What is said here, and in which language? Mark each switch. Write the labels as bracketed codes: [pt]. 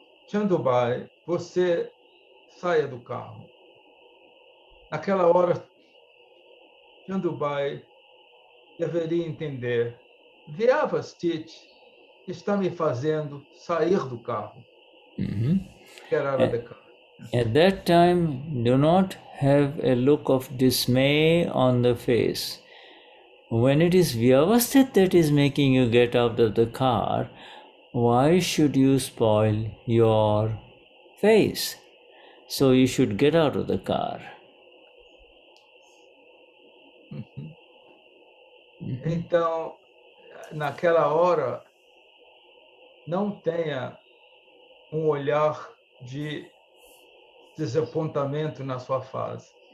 [pt] Chandubai, você saia do carro. Naquela hora, Chandubai deveria entender, Vyavasthit está me fazendo sair do carro. [en] get out of the car. At that time, do not have a look of dismay on the face. When it is Vyavasthit that is making you get out of the car, why should you spoil your face? So you should get out of the car. [pt] Então, naquela hora, não tenha olhar de desapontamento na sua face.